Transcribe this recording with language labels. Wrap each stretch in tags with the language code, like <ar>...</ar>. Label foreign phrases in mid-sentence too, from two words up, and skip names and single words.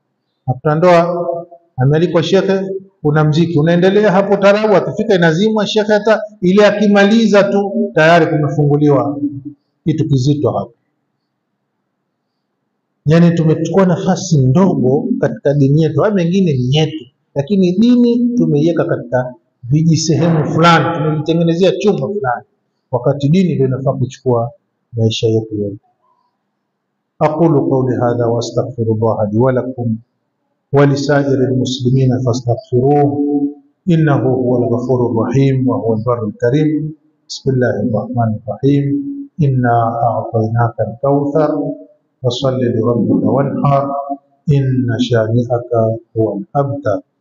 <sw>Hapa ndoa amealikwa shekhe, kuna mziki unaendelea hapo, tarabu akifika inazimwa, shekhe hata ile akimaliza tu tayari kumefunguliwa kitu kizito hapo. Yani tumechukua nafasi ndogo katika dini yetu. Haya mengine ni yetu, lakini dini tumeiweka katika vijisehemu fulani, tumejitengenezea chumba fulani, wakati dini ndio inafaa kuchukua maisha yetu yote.</sw> <ar>أقول قولي هذا وأستغفر الله لي ولكم ولسائر المسلمين فاستغفروه إنه هو الغفور الرحيم وهو البر الكريم. بسم الله الرحمن الرحيم إنا أعطيناك الكوثر فصل لربك وانحر إن شانئك هو الأبتر.</ar>